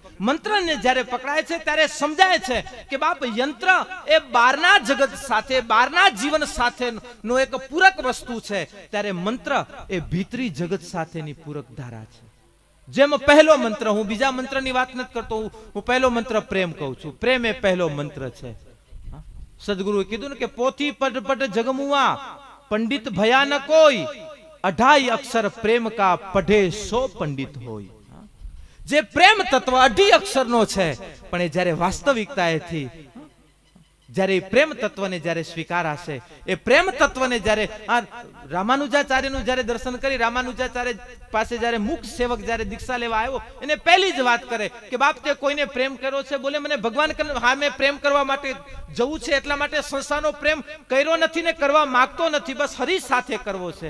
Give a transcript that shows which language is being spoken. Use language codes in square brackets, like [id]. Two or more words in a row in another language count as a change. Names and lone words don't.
[gu] મંત્રને જ્યારે પકડાય છે ત્યારે સમજાય છે કે બાપ યંત્ર એ બહારના જગત સાથે, બહારના જીવન સાથેનો એક પૂરક વસ્તુ છે, ત્યારે મંત્ર એ ભીતરી જગત સાથેની પૂરક ધારા છે. જેમ પહેલો મંત્ર, હું બીજા મંત્રની વાત નથી કરતો, હું પહેલો મંત્ર પ્રેમ કહું છું. પ્રેમ એ પહેલો મંત્ર છે. સદગુરુએ કીધું ને કે [hi] पोथी पट पट जगमुआ पंडित भया न कोई, 28 अक्षर प्रेम का पढ़े 100 पंडित होय. [gu] જે પ્રેમ તત્વ 28 અક્ષર નો છે, પણ એ જ્યારે વાસ્તવિકતાએથી જ્યારે પ્રેમ તત્વને જ્યારે સ્વીકાર હશે, એ પ્રેમ તત્વને જ્યારે રામાનુજાચાર્યનું જ્યારે દર્શન કરી, રામાનુજાચાર્ય પાસે જ્યારે મુખ સેવક જ્યારે દીક્ષા લેવા આવ્યો, એને પહેલી જ વાત કરે કે બાપ તે કોઈને પ્રેમ કર્યો છે? બોલે મને ભગવાન, હા મેં પ્રેમ કરવા માટે જવું છે, એટલા માટે સંસારનો પ્રેમ કર્યો નથી ને કરવા માંગતો નથી, બસ હરી સાથે કરવો છે.